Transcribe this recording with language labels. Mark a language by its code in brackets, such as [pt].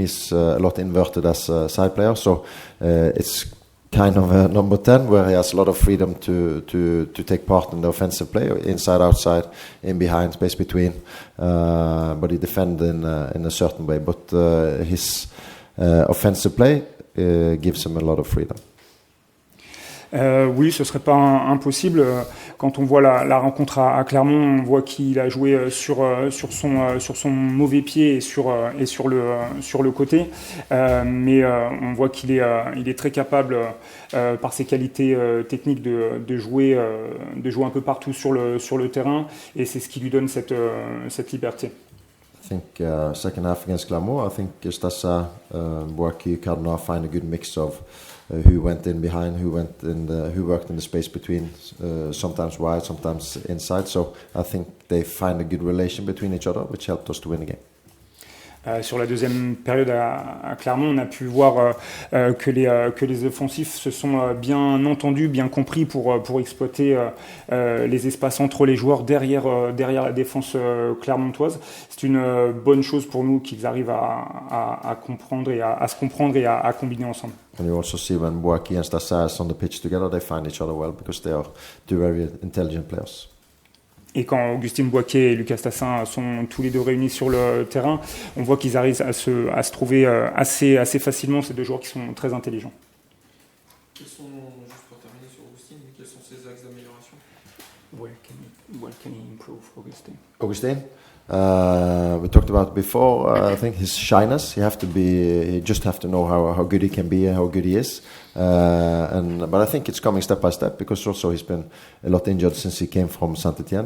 [en] He's a lot inverted as a side player, so it's kind of a number 10 where he has a lot of freedom to take part in the offensive play, inside, outside, in behind, space between, but he defends in a certain way. But his offensive play gives him a lot of freedom. [fr] Oui, ce serait pas impossible. Quand on voit la rencontre à Clermont, on voit qu'il a joué sur son mauvais pied et sur le côté, mais on voit qu'il est très capable par ses qualités techniques de jouer un peu partout sur le terrain, et c'est ce qui lui donne cette liberté. [en] I think second half against Clermont, I think Stasa, Boaki, Cardinal find a good mix of who went in behind, who worked in the space between, sometimes wide, sometimes inside. So I think they find a good relation between each other, which helped us to win the game. [fr] Sur la deuxième période à Clermont, on a pu voir que les offensifs se sont bien entendus, bien compris pour exploiter les espaces entre les joueurs derrière la défense clermontoise. C'est une bonne chose pour nous qu'ils arrivent à comprendre et à se comprendre et à combiner ensemble. [en] And you also see when Boaki and Stasa are on the pitch together, they find each other well because they are two very intelligent players. [fr] Et quand Augustin Boaké et Lucas Tassin sont tous les deux réunis sur le terrain, on voit qu'ils arrivent à se trouver assez facilement, ces deux joueurs qui sont très intelligents. Quels sont, juste pour terminer sur Augustin, quels sont ses axes d'amélioration? [en] Where can he improve, Augustin? Augustin, we talked about before. I think his shyness. He just have to know how good he can be and how good he is. But I think it's coming step by step because also he's been a lot injured since he came from Saint-Etienne.